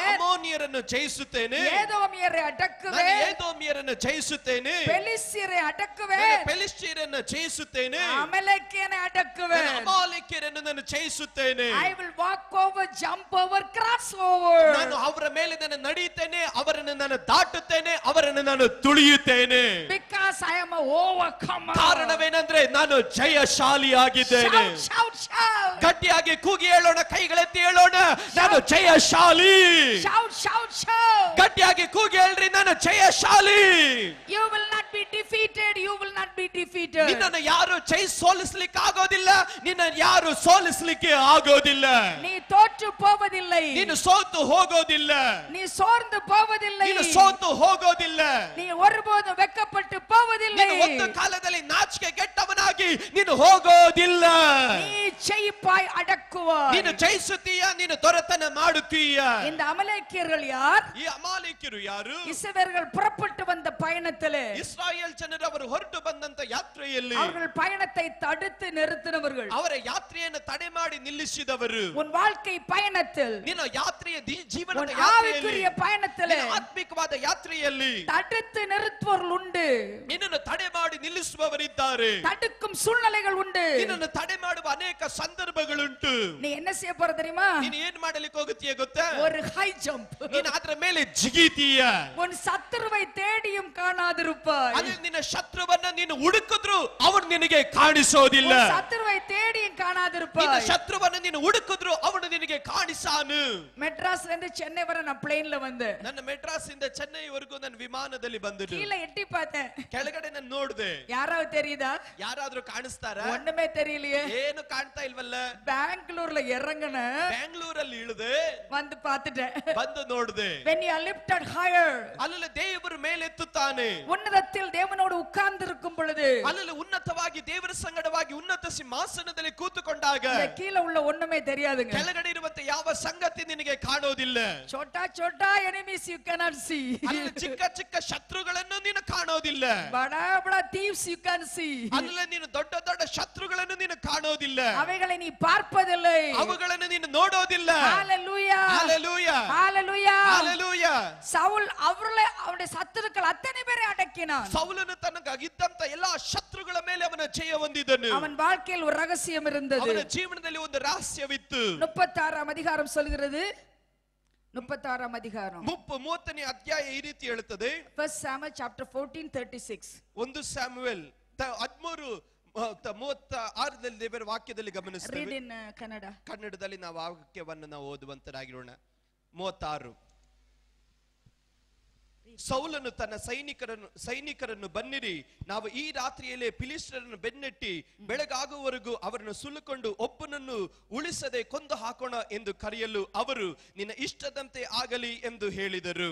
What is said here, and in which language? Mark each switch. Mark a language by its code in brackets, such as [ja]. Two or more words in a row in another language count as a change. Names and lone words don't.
[kn] ನಾನು ಅಮ್ಮೋನಿಯರನ್ನು ಜಯಿಸುತ್ತೇನೆ. [ta] ஏதோமியரை [kn] ನಾನು [ta] அடக்குவேன். [kn] ಏದೋಮಿಯರನ್ನು ಜಯಿಸುತ್ತೇನೆ. [ta] பெலிஸ்தியரை ಅಡக்குவேன். [kn] ನಾನು ಫಿಲಿಷ್ಟಿಯರನ್ನು ಜಯಿಸುತ್ತೇನೆ. [ta] ಅಮಲೇಕ್ಯனை ಅಡக்குவேன். [kn] ನಾನು ಅಮಾಲೇಕ್ಯರನ್ನು ನಾನು ಜಯಿಸುತ್ತೇನೆ. [en] I will walk over, jump over, cross over. [kn] ನಾನು ಅವರ ಮೇಲೆ ನಾನು ನಡೆಯುತ್ತೇನೆ, ಅವರನ್ನು ನಾನು ದಾಟುತ್ತೇನೆ, ಅವರನ್ನು ನಾನು ತುಳಿಯುತ್ತೇನೆ. [en] Because I am a overcomer. [kn] ಕಾರಣವೇನೆಂದ್ರೆ ನಾನು ಜಯಶಾಲಿಯಾಗಿದ್ದೇನೆ. [en] Shout, shout, shout. [kn] ಗಟ್ಟಿಯಾಗಿ ಕೂಗಿ ಹೇಳೋಣ, ಕೈಗಳೆತ್ತಿ ಹೇಳೋಣ, ನಾನು ಜಯಶಾಲಿ. [en] Shout, shout, shout. [kn] ಗಟ್ಟಿಯಾಗಿ ಕೂಗಿ ಹೇಳ್ರಿ, ನಾನು ಜಯಶಾಲಿ. [en] You will not be defeated. You will not be defeated. [kn] ನಿನ್ನನ್ನು ಯಾರು ಸೋಲಿಸ್ಲಿಕ್ಕೆ ಆಗೋದಿಲ್ಲ, ನಿನ್ನ ಯಾರು ಸೋಲಿಸ್ಲಿಕ್ಕೆ ಆಗೋದಿಲ್ಲ. [ta] நீ தோற்று போவதில்லை. [kn] ನೀನು ಸೋತು ಹೋಗೋದಿಲ್ಲ. [ta] நீ சோர்ந்து போவதில்லை. [kn] ನೀನು ಸೋತು ಹೋಗೋದಿಲ್ಲ. [ta] நீ ஒருபோதும் வெட்கப்பட்டு போவதில்லை. [kn] ನೀನು ಒಂದು ಕಾಲದಲ್ಲಿ ನಾಚಿಕೆ ಗೆಟ್ಟವನಾಗಿ ನೀನು ಹೋಗೋದಿಲ್ಲ. [ta] நீ ஜெயிப்பாய், அடக்குவாய். [kn] ನೀನು ಜಯಿಸುತ್ತೀಯ, ನೀನು ದೊರೆತನ ಮಾಡುತ್ತೀಯ. [ta] இந்த அமலேக்கியர்கள் யார்? [kn] ಈ ಅಮಾಲೇಕ್ಯರು ಯಾರು? [ta] இஸ்ரவேலர்கள் புறப்பட்டு வந்த பயணத்திலே [kn] ಇಸ್ರಾಯೇಲ್ ಜನರು ಅವರು ಹೊರಟು ಬಂದಂತ ಯಾತ್ರೆಯಲ್ಲಿ [ta] அவர்கள் பயணத்தை தடுத்து நிறுத்தினவர்கள். [kn] ಅವರ ಯಾತ್ರೆಯನ್ನು ತಡೆ ಮಾಡಿ ನಿಲ್ಲಿಸಿದವರು. [ta] உன் வாழ்க்கை பயணத்தில், [kn] ನಿನ್ನ ಯಾತ್ರೆಯ ಜೀವನದ [ta] உன் [kn] ಯಾತ್ರೆಯಲ್ಲಿ, [ta] ஆவிக்குரிய பயணத்திலே [kn] ನಿನ್ನ ಆತ್ಮಿಕವಾದ ಯಾತ್ರೆಯಲ್ಲಿ [ta] தடுத்து நிறுத்துவர்கள் உண்டு. [kn] ನಿನ್ನನ್ನು ತಡೆ ಮಾಡಿ ನಿಲ್ಲಿಸುವವರಿದ್ದಾರೆ. [ta] தடுக்கும் சூழ்நிலைகள் உண்டு. [kn] ನಿನ್ನನ್ನು ತಡೆ ಮಾಡುವ ಅನೇಕ ಸಂದರ್ಭಗಳುಂಟು. [ta] நீ என்ன செய்ய போற தெரியுமா? [kn] ನೀನು ಏನ್ ಮಾಡಲಿಕ್ಕೆ ಹೋಗುತ್ತೀಯ ಗೊತ್ತಾ? [en] ஒரு high jump. [kn] ನೀನು ಅದರ ಮೇಲೆ ಜಿಗಿತೀಯ. [ta] உன் சத்துருவை தேடியும் காணாதிருப்பாய். [kn] ಅದು ನಿನ್ನ ಶತ್ರುವನ್ನ ನೀನು ಹುಡುಕಿದ್ರು ಅವನು ನಿನಗೆ ಕಾಣಿಸೋದಿಲ್ಲ. [ta] உன் சத்துருவை தேடியும் [kn] ನಿನ್ನ [ta] காணாதிருப்பாய். [kn] ಶತ್ರುವನ್ನ ನೀನು ಹುಡುಕಿದ್ರು ಅವನು ನಿನಗೆ ಕಾಣಿಸಾನು. [ta] மெட்ராஸ்ல இருந்து சென்னை வரை நான் பிளேன்ல வந்தேன். [kn] ನನ್ನ ಮೆಡ್ರಾಸ್ ಇಂದ ಚೆನ್ನೈವರೆಗೂ ನಾನು ವಿಮಾನದಲ್ಲಿ ಬಂದನು. [ta] கீழே எட்டி பார்த்தேன். [kn] ಕೆಳಗಡೆ ನಾನು ನೋಡಿದೆ. [ta] யாராவது தெரியுதா? [kn] ಯಾರಾದ್ರೂ ಕಾಣಿಸ್ತಾರ? [ta] ஒண்ணுமே தெரியலையே. [kn] ಏನು ಕಾಣ್ತಾ ಇಲ್ವಲ್ಲ. [ta] பெங்களூர்ல இறங்குன, [kn] ಬೆಂಗಳೂರಲ್ಲಿ ಇಳಿದೆ, [ta] வந்து பார்த்துட்டேன். [kn] ಬಂದು ನೋಡಿದೆ. [en] when you are lifted higher, [kn] ಅಲ್ಲಿ ದೇವರು ಮೇಲೆತ್ತುತ್ತಾನೆ. [ta] உன்னதத்தில் தேவனோடு உட்கார்ந்து இருக்கும் பொழுது, [kn] ಅಲ್ಲಿ ಉನ್ನತವಾಗಿ ದೇವರ ಸಂಗಡವಾಗಿ ಉನ್ನತ ಸಿಂಹಾಸನದಲ್ಲಿ ಕೂತುಕೊಂಡಾಗ [ta] இந்த கீழே உள்ள ஒண்ணுமே தெரியாதுங்க. [kn] ಕೆಳಗಡೆ ಇರುವಂತ ಯಾವ ಸಂಗತಿ ನಿನಗೆ ಕಾಣೋದಿಲ್ಲ. [hi] छोटा छोटा [en] enemies you cannot see. [kn] ಅಲ್ಲಿ ಚಿಕ್ಕ ಚಿಕ್ಕ ಶತ್ರುಗಳನ್ನು ನೀನು ಕಾಣೋದಿಲ್ಲ. [hi] बड़ा बड़ा [en] thieves you can see. [kn] ಅಲ್ಲಿ ನೀನು ದೊಡ್ಡ ದೊಡ್ಡ ಶತ್ರುಗಳನ್ನು ನೀನು ಕಾಣೋದಿಲ್ಲ. [ta] அவைகளை நீ பார்ப்பதில்லை. [kn] ಅವುಗಳನ್ನು ನೀನು ನೋಡೋದಿಲ್ಲ. [ta] ஹalleluya, ஹalleluya, ஹalleluya, ஹalleluya. சவுல் அவருடைய சத்துருக்கள் அத்தனை பேரை அடக்கினான். [kn] ಸೌಲನು ತನಗಾಗಿದ್ದಂತ ಎಲ್ಲಾ ಶತ್ರುಗಳ ಮೇಲೆ ಅವನ ಜಯ ಹೊಂದಿದನು. [ta] அவன் வாழ்க்கையில் ஒரு ரகசியம் இருந்தது. [kn] ಅವನ ಜೀವನದಲ್ಲಿ ಒಂದು ರಹಸ್ಯವಿತ್ತು. [ta] 36ஆம் அதிகாரம் சொல்கிறது. 36ஆம் அதிகாரம் [kn] 30ನೇ ಅಧ್ಯಾಯ ಈ ರೀತಿ ಹೇಳುತ್ತದೆ. [en] 1 Samuel chapter 14:36. [kn] 1 ಸ್ಯಾಮುವೇಲ್ 13:36 ದೇವರ ವಾಕ್ಯದಲ್ಲಿ [en] Read [kn] ಗಮನಿಸ್ತೇವೆ. [en] in Kannada. [kn] ಕನ್ನಡದಲ್ಲಿ ನಾವು ವಾಕ್ಯವನ್ನು ನಾವು ಓದುವಂತರಾಗಿರೋಣ. 36. ಸೌಲನು ತನ್ನ ಸೈನಿಕರನ್ನು ಬನ್ನಿರಿ, ನಾವು ಈ ರಾತ್ರಿಯಲ್ಲೇ ಫಿಲಿಷ್ಟಿಯರನ್ನು ಬೆನ್ನಟ್ಟಿ ಬೆಳಗಾಗುವವರೆಗೂ ಅವರನ್ನು ಸುಲುಕೊಂಡು ಒಬ್ಬನನ್ನು ಉಳಿಸದೆ ಕೊಂದು ಹಾಕೋಣ ಎಂದು ಕರೆಯಲು ಅವರು ನಿನ್ನ ಇಷ್ಟದಂತೆ ಆಗಲಿ ಎಂದು ಹೇಳಿದರು.